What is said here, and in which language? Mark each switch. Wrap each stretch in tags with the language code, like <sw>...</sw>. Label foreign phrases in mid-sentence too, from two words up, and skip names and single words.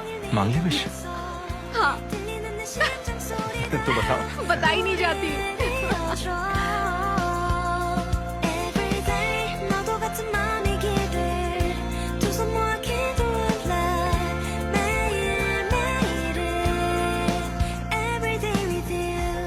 <hi>मांग ली विश? हाँ। तो बताओ। बताई नहीं जाती।</hi> <ko>너도 같은 맘이기를 두 손 모아 기도할래 매일매일은</ko> <en>Everyday with you</en>